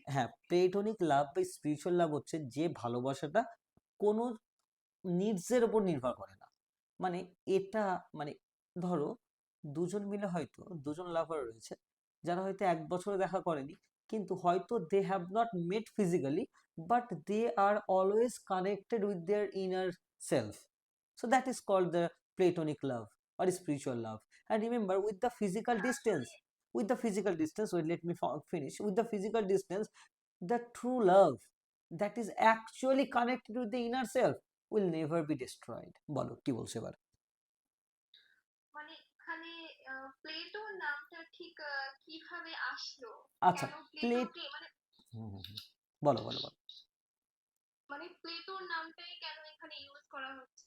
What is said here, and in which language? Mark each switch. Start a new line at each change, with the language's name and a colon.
Bangla: হ্যাঁ, প্লেটোনিক লাভ বা স্পিরিচুয়াল লাভ হচ্ছে যে ভালোবাসাটা কোনো নিডসের উপর নির্ভর করে না, মানে এটা, মানে ধরো দুজন মিলে, হয়তো দুজন লাভার রয়েছে যারা হয়তো 1 বছরে দেখা করেনি, কিন্তু হয়তো
English: They have not met physically, but they are always connected with their inner self, so that is called the platonic love or spiritual love. And remember, with the physical distance, wait, let me finish, with the physical distance, the true love that is actually connected with the inner self will never be destroyed.
Bangla: বলো কি বলছো এবার? মানে এখানে প্লেটোর নামটা ঠিক কিভাবে আসলো? আচ্ছা, কেন প্লেট, প্লেটোকে মানে বলো বলো বলো। মানে প্লেটোর নামটাই কেন এখানে ইউজ করা হচ্ছে?